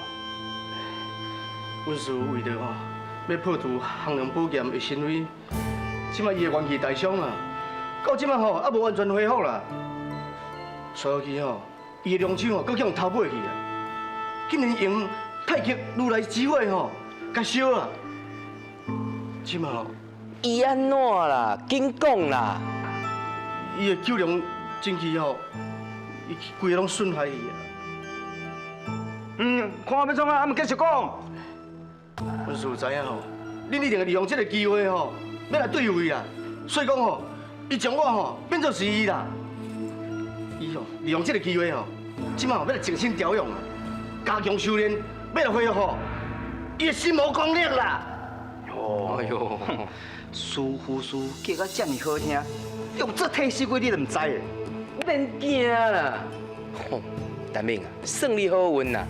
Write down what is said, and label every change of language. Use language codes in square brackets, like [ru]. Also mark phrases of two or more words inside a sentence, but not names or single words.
[nan] 阮师父为着要破除项梁宝剑的神威，即摆伊的元气大伤啊，到即摆还无完全恢复啦。所以伊的良手搁叫人偷买去啊，竟然用太极如来智慧甲烧啊！即摆伊安怎啦？紧讲啦！伊的九龙真气伊规个拢损害去啊！看要创啊，还唔继续讲。阮师父知影恁一定会利用这个机会要来对付伊啦。所以讲伊将我变作是伊啦。伊利用这个机会即摆要来精心调养啊，加强修炼，要来恢复伊的心魔功力啦。哎呦，师傅叫啊这么好听，用这替死鬼你都唔知的。免惊啦！吼，大明啊，算你好运啦！